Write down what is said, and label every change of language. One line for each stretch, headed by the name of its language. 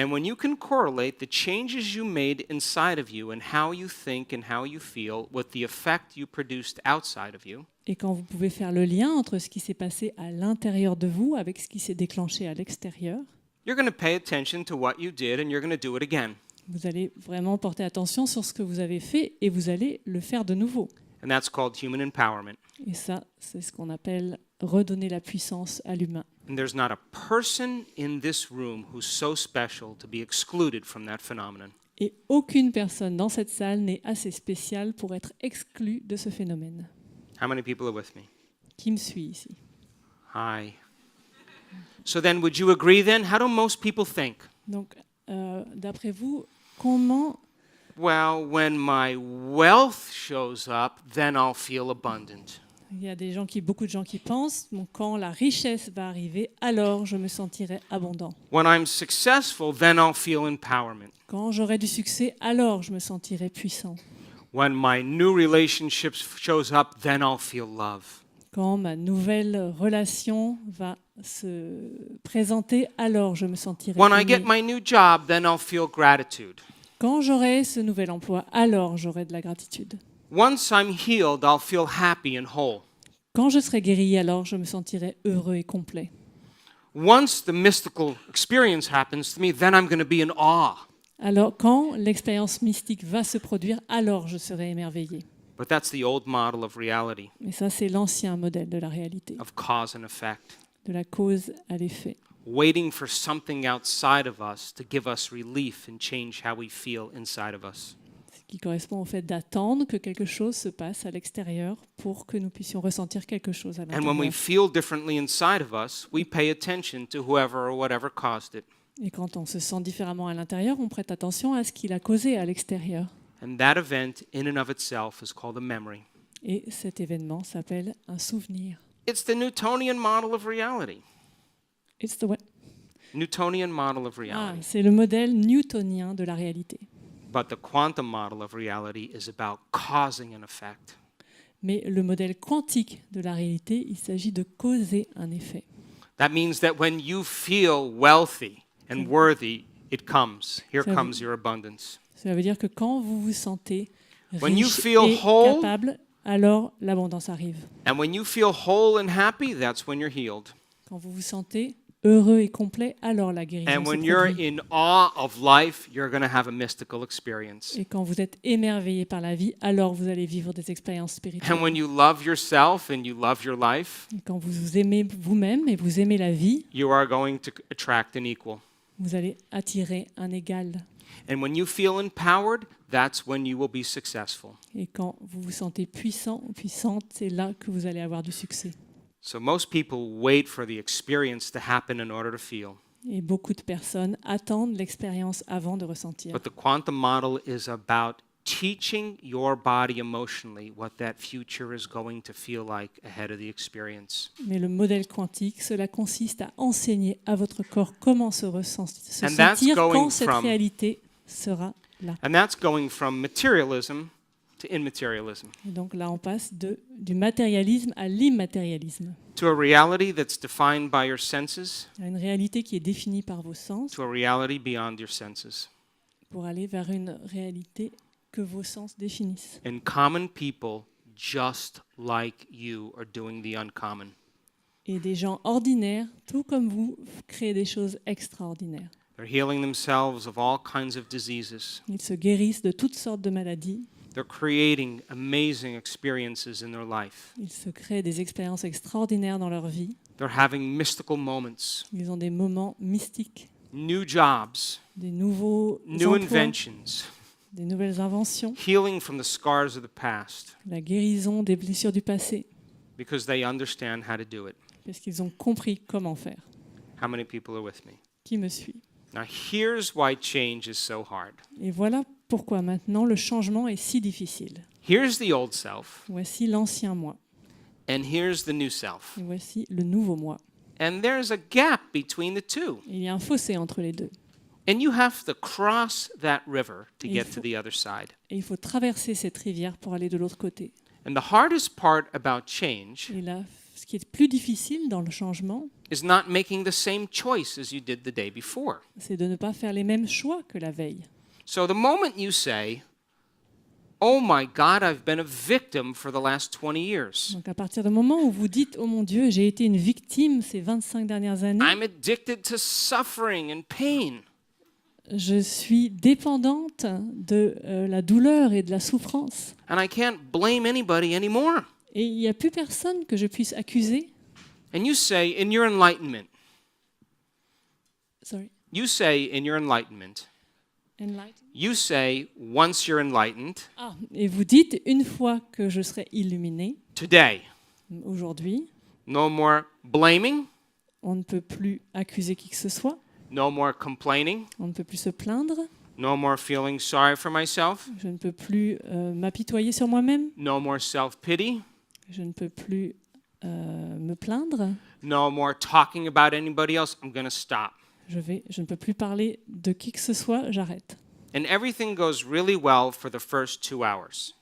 English: And when you can correlate the changes you made inside of you and how you think and how you feel with the effect you produced outside of you,
French: Et quand vous pouvez faire le lien entre ce qui s'est passé à l'intérieur de vous avec ce qui s'est déclenché à l'extérieur,
English: you're going to pay attention to what you did and you're going to do it again.
French: vous allez vraiment porter attention sur ce que vous avez fait et vous allez le faire de nouveau.
English: And that's called human empowerment.
French: Et ça, c'est ce qu'on appelle redonner la puissance à l'humain.
English: And there's not a person in this room who's so special to be excluded from that phenomenon.
French: Et aucune personne dans cette salle n'est assez spéciale pour être exclue de ce phénomène.
English: How many people are with me?
French: Qui me suit ici?
English: Hi. So then, would you agree then? How do most people think?
French: Donc, d'après vous, comment...
English: Well, when my wealth shows up, then I'll feel abundant.
French: Il y a beaucoup de gens qui pensent, donc, quand la richesse va arriver, alors je me sentirai abondant.
English: When I'm successful, then I'll feel empowerment.
French: Quand j'aurai du succès, alors je me sentirai puissant.
English: When my new relationship shows up, then I'll feel love.
French: Quand ma nouvelle relation va se présenter, alors je me sentirai
English: When I
French: aimé.
English: get my new job, then I'll feel gratitude.
French: Quand j'aurai ce nouvel emploi, alors j'aurai de la gratitude.
English: Once I'm healed, I'll feel happy and whole.
French: Quand je serai guéri, alors je me sentirai heureux et complet.
English: Once the mystical experience happens to me, then I'm going to be in awe.
French: Alors, quand l'expérience mystique va se produire, alors je serai émerveillé.
English: But that's the old model of reality,
French: Et ça, c'est l'ancien modèle de la réalité,
English: of cause and effect.
French: de la cause à l'effet.
English: Waiting for something outside of us to give us relief and change how we feel inside of us.
French: Ce qui correspond au fait d'attendre que quelque chose se passe à l'extérieur pour que nous puissions ressentir quelque chose à
English: And when we
French: l'intérieur.
English: feel differently inside of us, we pay attention to whoever or whatever caused it.
French: Et quand on se sent différemment à l'intérieur, on prête attention à ce qu'il a causé à l'extérieur.
English: And that event in and of itself is called a memory.
French: Et cet événement s'appelle un souvenir.
English: It's the Newtonian model of reality. It's the what? Newtonian model of Ah, reality.
French: c'est le modèle newtonien de la réalité.
English: But the quantum model of reality is about causing an effect.
French: Mais le modèle quantique de la réalité, il s'agit de causer un effet.
English: That means that when you feel wealthy and worthy, it comes. Here
French: Ça veut-
English: comes your abundance.
French: Cela veut dire que quand vous vous sentez
English: When you
French: riche
English: feel
French: et
English: whole-
French: capable, alors l'abondance arrive.
English: And when you feel whole and happy, that's when you're healed.
French: Quand vous vous sentez heureux et complet, alors la guérison
English: And
French: se
English: when you're
French: produit.
English: in awe of life, you're going to have a mystical experience.
French: Et quand vous êtes émerveillé par la vie, alors vous allez vivre des expériences spirituelles.
English: And when you love yourself and you love your life,
French: Et quand vous vous aimez vous-même et vous aimez la vie,
English: you are going to attract an equal.
French: vous allez attirer un égal.
English: And when you feel empowered, that's when you will be successful.
French: Et quand vous vous sentez puissant ou puissante, c'est là que vous allez avoir du succès.
English: So most people wait for the experience to happen in order to feel.
French: Et beaucoup de personnes attendent l'expérience avant de ressentir.
English: But the quantum model is about teaching your body emotionally what that future is going to feel like ahead of the experience.
French: Mais le modèle quantique, cela consiste à enseigner à votre corps comment se
English: And that's
French: sentir
English: going
French: quand cette
English: from-
French: réalité sera là.
English: And that's going from materialism to immaterialism,
French: Et donc là, on passe du matérialisme à l'immatérialisme,
English: to a reality that's defined by your senses,
French: à une réalité qui est définie par vos sens,
English: to a reality beyond your senses.
French: pour aller vers une réalité que vos sens définissent.
English: And common people just like you are doing the uncommon.
French: Et des gens ordinaires, tout comme vous, créent des choses extraordinaires.
English: They're healing themselves of all kinds of diseases.
French: Ils se guérissent de toutes sortes de maladies.
English: They're creating amazing experiences in their life.
French: Ils se créent des expériences extraordinaires dans leur vie.
English: They're having mystical moments,
French: Ils ont des moments mystiques,
English: new jobs,
French: des nouveaux
English: new
French: emplois,
English: inventions,
French: des nouvelles inventions,
English: healing from the scars of the past
French: la guérison des blessures du passé,
English: because they understand how to do it.
French: parce qu'ils ont compris comment faire.
English: How many people are with me?
French: Qui me suit?
English: Now, here's why change is so hard.
French: Et voilà pourquoi maintenant le changement est si difficile.
English: Here's the old self,
French: Voici l'ancien moi,
English: and here's the new self.
French: et voici le nouveau moi.
English: And there's a gap between the two.
French: Il y a un fossé entre les deux.
English: And you have to cross that river to
French: Il
English: get
French: faut-
English: to the other side.
French: Et il faut traverser cette rivière pour aller de l'autre côté.
English: And the hardest part about change
French: Et là, ce qui est plus difficile dans le changement,
English: is not making the same choice as you did the day before.
French: c'est de ne pas faire les mêmes choix que la veille.
English: So the moment you say, "Oh my God, I've been a victim for the last 20 years.
French: Donc à partir du moment où vous dites « Oh mon Dieu, j'ai été une victime ces 25 dernières années,
English: I'm addicted to suffering and pain."
French: je suis dépendante de la douleur et de la souffrance.
English: And I can't blame anybody anymore.
French: Et il n'y a plus personne que je puisse accuser.
English: And you say, in your enlightenment, Sorry. you say, in your enlightenment, you say, once you're enlightened,
French: Ah, et vous dites, une fois que je serai illuminé,
English: today,
French: aujourd'hui,
English: no more blaming,
French: on ne peut plus accuser qui que ce soit,
English: no more complaining,
French: on ne peut plus se plaindre,
English: no more feeling sorry for myself,
French: je ne peux plus m'apitoyer sur moi-même,
English: no more self-pity,
French: je ne peux plus me plaindre,
English: no more talking about anybody else. I'm going to stop.
French: je ne peux plus parler de qui que ce soit, j'arrête.
English: And everything goes really well for the first 2 hours.